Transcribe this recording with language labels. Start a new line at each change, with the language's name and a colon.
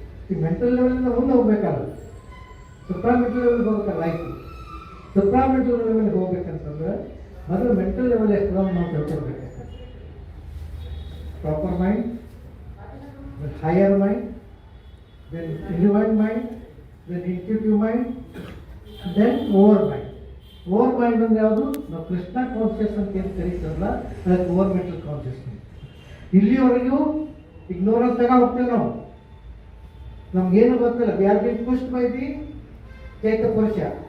Kannada: ಈ ಮೆಂಟಲ್ ಲೆವೆಲಿಂದ ಮುಂದೆ ಹೋಗ್ಬೇಕಲ್ಲ, ಸುಪ್ರಾಮೆಂಟಲ್ ಲೆವೆಲ್ಗೆ ಹೋಗ್ಬೇಕಲ್ಲ. ಲೈಫ್ ಸುಪ್ರಾಮೆಂಟಲ್ ಲೆವೆಲ್ಗೆ ಹೋಗ್ಬೇಕಂತಂದ್ರೆ ಮೊದಲು ಮೆಂಟಲ್ ಲೆವೆಲ್ ಎಷ್ಟು ನಾವು ತಿಳ್ಕೊಳ್ಬೇಕು.
English: Proper mind, higher mind, then divine mind, then intuitive mind, then over mind.
Kannada: Over mind ಅಂದ್ರೆ ಯಾವುದು? ನಾವು ಕೃಷ್ಣ ಕಾನ್ಷಿಯಸ್ ಅಂತ ಏನು ಕರೀತಾರಲ್ಲ, ಅದಕ್ಕೆ ಓವರ್ ಮೆಂಟಲ್ ಕಾನ್ಷಿಯಸ್ನೆಸ್. ಇಲ್ಲಿವರೆಗೂ ಇಗ್ನೋರೆನ್ಸ್ ತಗ ಹೋಗ್ತೇವೆ ನಾವು, ನಮ್ಗೇನು ಗೊತ್ತಿಲ್ಲ.
English: We are being pushed by the ಚೈತಪುರುಷ.